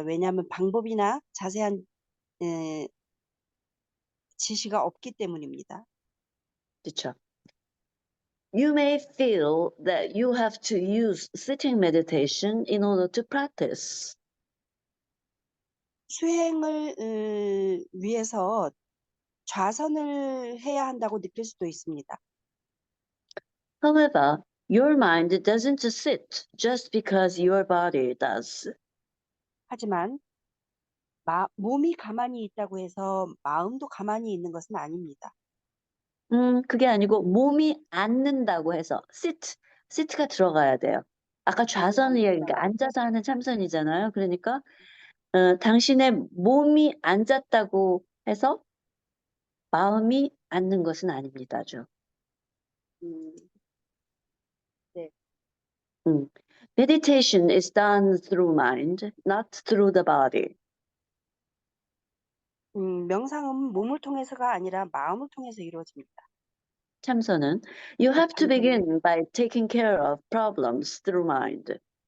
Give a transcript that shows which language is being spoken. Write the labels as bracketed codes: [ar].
[ko] 왜냐하면 방법이나 자세한 지시가 없기 때문입니다. 그렇죠? [en] You may feel that you have to use sitting meditation in order to practice. [ko] 수행을 위해서 좌선을 해야 한다고 느낄 수도 있습니다. [en] However, your mind doesn't sit just because your body does. [ko] 하지만 몸이 가만히 있다고 해서 마음도 가만히 있는 것은 아닙니다. 그게 아니고 몸이 앉는다고 해서 sit가 들어가야 돼요. 아까 좌선이 그러니까 앉아서 하는 참선이잖아요. 그러니까 당신의 몸이 앉았다고 해서 마음이 앉는 것은 아닙니다죠. 네. [en] Meditation is done through mind, not through the body. [ko] 명상은 몸을 통해서가 아니라 마음을 통해서 이루어집니다. [en] 참선은 you have to begin by taking care of problems through mind.